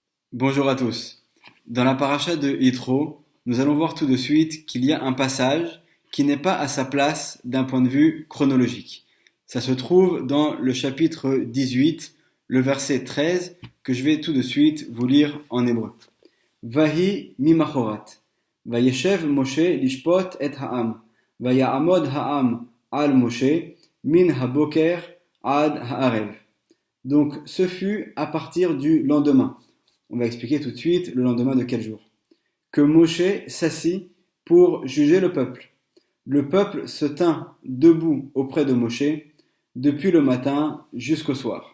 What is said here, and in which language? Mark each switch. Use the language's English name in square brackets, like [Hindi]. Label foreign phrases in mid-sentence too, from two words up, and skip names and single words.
[French] Bonjour à tous. Dans la paracha de Yitro, nous allons voir tout de suite qu'il y a un passage qui n'est pas à sa place d'un point de vue chronologique. Ça se trouve dans le chapitre 18, le verset 13, que je vais tout de suite vous lire en hébreu. [Hebrew] ויהי ממחרת. וישב משה לשפט את העם ויעמד העם על משה מן הבקר עד הערב. [French] Donc ce fut à partir du lendemain. On va expliquer tout de suite le lendemain de quel jour. Que Moshe s'assit pour juger le peuple. Le peuple se tint debout auprès de Moshe depuis le matin jusqu'au soir.